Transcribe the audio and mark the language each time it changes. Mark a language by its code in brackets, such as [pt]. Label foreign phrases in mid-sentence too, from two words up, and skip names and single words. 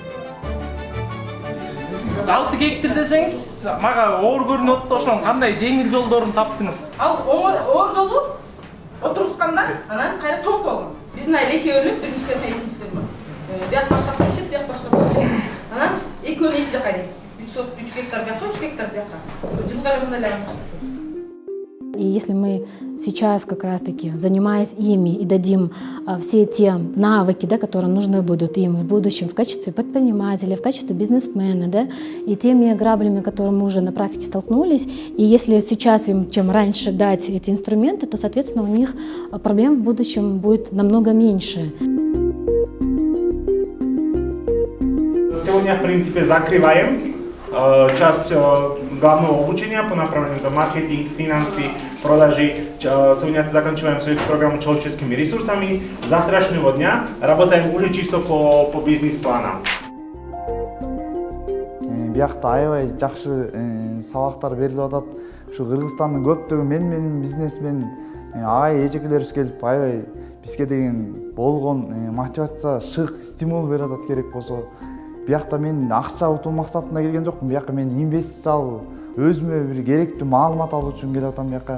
[ky] 6 гектар десеңиз, мага оор көрүнүп атты, ошонун кандай жеңил жолдорун таптыңыз? Ал оор жолу отургусканда, анан кайра чоңтолгон. Биздин айыл экөөлүк, биринчи ферма, экинчи ферма. Бияк башкасы өчөт, бияк башкасы өчөт. Анан экөөнү эки жака дейт. 3 гектар бияка, 3 гектар бияка. Жылга эле мындай айыл. [ru] И если мы сейчас как раз-таки, занимаясь ими и дадим все те навыки, да, которые нужны будут им в будущем в качестве предпринимателя, в качестве бизнесмена, да, и теми граблями, которые мы уже на практике столкнулись, и если сейчас им чем раньше дать эти инструменты, то, соответственно, у них проблем в будущем будет намного меньше. Сегодня, в принципе, закрываем часть главного обучения по направлению маркетинг, финансы, продажи. Сегодня заканчиваем свою программу человеческими ресурсами. С завтрашнего дня работаем уже чисто по бизнес-планам. [ky] Биякта аябай жакшы сабактар берилип атат. Ушу Кыргызстандын көптөгөн менин бизнесмен агай эжекелерибиз келип аябай бизге деген болгон мотивация, шык, стимул берип атат керек болсо. Биякта мен акча утуу максатында келген жокмун. Биякка мен инвестиция алып, өзүмө бир керектүү маалымат алуу үчүн келип атам биякка.